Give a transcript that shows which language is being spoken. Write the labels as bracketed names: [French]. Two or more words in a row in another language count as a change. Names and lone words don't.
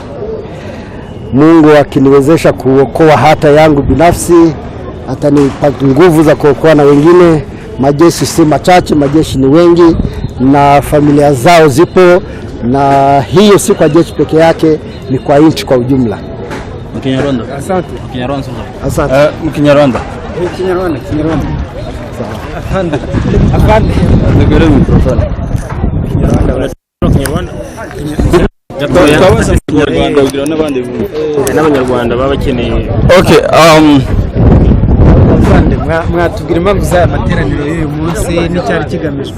[Swahili] Mungu akiniwezesha kuokoa hata yangu binafsi, atanipa nguvu za kuokoa na wengine. Majeshi si machache, majeshi ni wengi na familia zao zipo, na hiyo si kwa jeshi peke yake, ni kwa nchi kwa ujumla. Mkinyarwanda. Asante. Mkinyarwanda. Asante. Mkinyarwanda. Kinyarwanda. Afande. [Kinyarwanda] Nigere mikrofoni. Kinyarwanda. N'abanyarwanda baba bakeneye. Okay, mwatubwira impamvu za materaniro y'uyu munsi n'icyari kigamijwe?